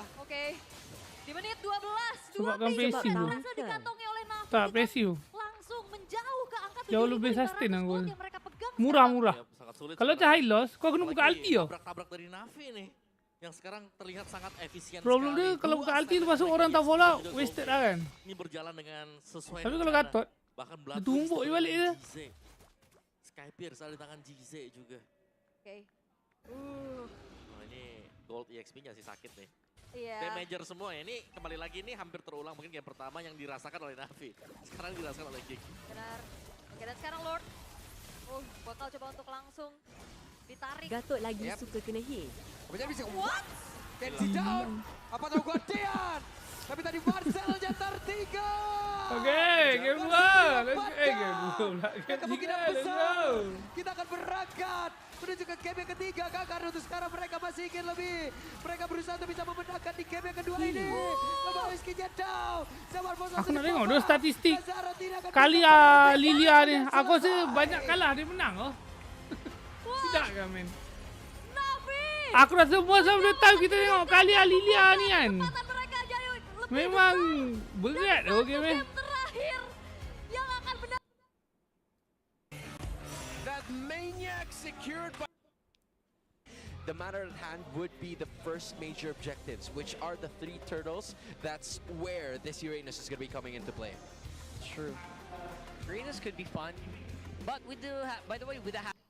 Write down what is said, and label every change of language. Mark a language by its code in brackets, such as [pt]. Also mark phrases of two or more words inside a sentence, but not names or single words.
[id] Oke, di menit 12, [ms] Sebab kan base basic tu. [id] berhasil dikantongi oleh Navi. [ms] Tak [id] dan pressure. langsung menjauh ke angka [ms] Jauh lebih [id] 7.500 [ms] sustain aku. [id] gold yang mereka pegang [ms] Murah-murah. [id] Ya, sangat sulit [ms] Kalau [id] sebenarnya. [en] high loss, [ms] kau kena buka [id] Apalagi [ms] ulti yo. [id] tabrak-tabrak dari Navi nih. Yang sekarang terlihat sangat efisien Problem sekali. [ms] dia kalau [id] Dua [ms] buka ulti tu [id] serangan masuk lagi, [ms] orang tak bola, [id] juga wasted gold. [ms] lah kan. [id] Ini berjalan dengan sesuai [ms] Tapi kalau [id] rencana. Gatot, bahkan [ms] dia tumbuk je balik dia. [id] Sky Pierce ada di tangan Jize juga. Oke. Oh, ini [en] gold EXP- [id] nya sih sakit nih. Iya. Damager semua ya. Ini kembali lagi ini hampir terulang mungkin game pertama yang dirasakan oleh Navi. Sekarang dirasakan oleh Geek. Benar. Oke, dan sekarang Lord Oh, bakal coba untuk langsung ditarik. Gatot lagi Yep. suka kena hit. Kemudian bisa what? Kenzie down. Apa tahu Guardian? Tapi tadi Marcelnya tertinggal. [en] Okay, game 2. Let's game 2 pula. Game [id] Kemungkinan [en] 3, let's [id] besar [en] go. [id] kita akan berangkat menuju ke game yang ketiga kak, karena untuk sekarang mereka masih ingin lebih. Mereka berusaha untuk bisa memenangkan di game yang kedua ini. Kembali skinya down. [ms] Aku nak tengok dua statistik kali Lilia ni. Aku rasa banyak kalah dia menang oh. Tidak ke men? [id] Navi! [ms] Aku rasa [en] most of the time [ms] kita tengok kali Lilia ni kan. [id] Kesempatan mereka jadi lebih [ms] Memang [id] besar. [ms] berat oh game ni. [id] Game terakhir yang akan benar. [en] That maniac secured by... The matter at hand would be the first major objectives, which are the 3 turtles. That's where this Uranus is going to be coming into play. True. Uranus could be fun, but we do have, by the way, with the